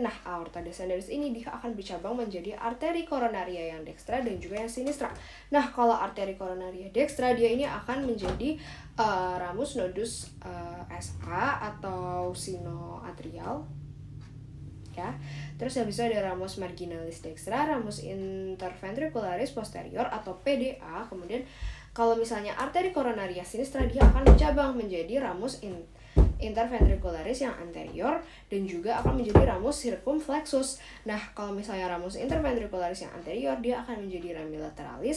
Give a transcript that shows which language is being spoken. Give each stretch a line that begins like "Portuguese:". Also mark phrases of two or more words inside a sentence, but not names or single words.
Indonesian: Nah,
Latin: aorta descendens
Indonesian: ini dia akan bercabang menjadi arteri koronaria yang dekstra dan juga yang sinistra. Nah, kalau arteri koronaria dekstra dia ini akan menjadi
Latin: ramus nodus SA
Indonesian: atau sinoatrial ya. Terus habis itu ada
Latin: ramus marginalis dextra, ramus interventricularis posterior
Indonesian: atau PDA. Kemudian kalau misalnya arteri koronaria sinistra dia akan bercabang menjadi
Latin: ramus interventricularis
Indonesian: yang anterior dan juga akan menjadi
Latin: ramus circumflexus.
Indonesian: Nah, kalau misalnya
Latin: ramus interventricularis
Indonesian: yang anterior dia akan menjadi
Latin: rami lateralis.